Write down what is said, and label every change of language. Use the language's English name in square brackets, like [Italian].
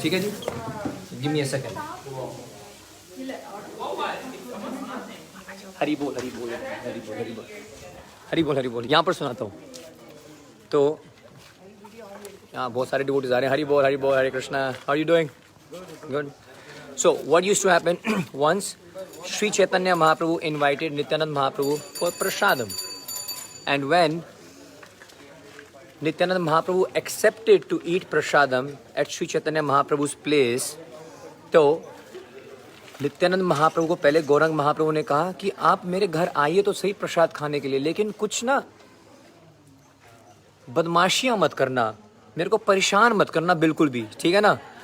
[English] ठीक है जी? Give me a second. [Hindi] हरी बोल हरी बोल हरी बोल हरी बोल हरी बोल हरी बोल. यहाँ पर सुनाता हूँ. तो यहाँ बहुत सारे डिवोटीज आ रहे हैं. [English] हरी बोल Hare Krishna. How are you doing? Good. So what used to happen once Sri Chaitanya Mahaprabhu invited Nityanand Mahaprabhu for prasadam, and when [Hindi] Nityananda Mahaprabhu accepted to eat prasadam at Sri Chaitanya Mahaprabhu's place, तो नित्यानंद महाप्रभु को पहले गौरंग महाप्रभु ने कहा कि आप मेरे घर आइए तो सही प्रसाद खाने के लिए, लेकिन कुछ ना बदमाशियां मत करना, मेरे को परेशान मत करना बिल्कुल भी, ठीक है ना।